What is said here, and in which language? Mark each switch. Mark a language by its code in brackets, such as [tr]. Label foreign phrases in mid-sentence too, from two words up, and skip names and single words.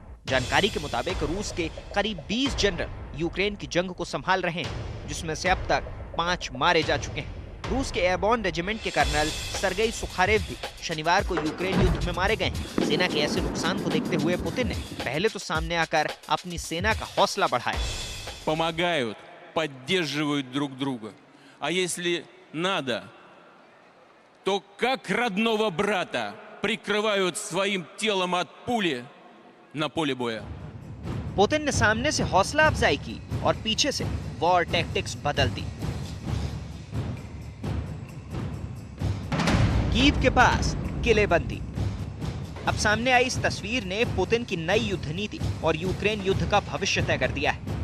[hi] जानकारी के मुताबिक रूस के करीब 20 जनरल यूक्रेन की जंग को संभाल रहे हैं, जिसमें से अब तक 5 मारे जा चुके हैं। रूस के एयरबॉर्न रेजिमेंट के कर्नल सर्गेई सुखारेव भी शनिवार को यूक्रेन युद्ध में मारे गए हैं। सेना के ऐसे नुकसान को देखते हुए पुतिन ने पहले तो सामने आकर अपनी सेना का हौसला बढ़ाया। [ru] Поддерживают друг друга. А если надо, то как родного брата прикрывают своим телом от пули на поле боя. [hi] पुतिन ने सामने से हौसला अफजाई की और पीछे से [en] war tactics [hi] बदल दी। कीव के पास किलेबंदी। अब सामने आई इस तस्वीर ने पुतिन की नई युद्ध नीति और यूक्रेन युद्ध का भविष्य तय कर दिया है।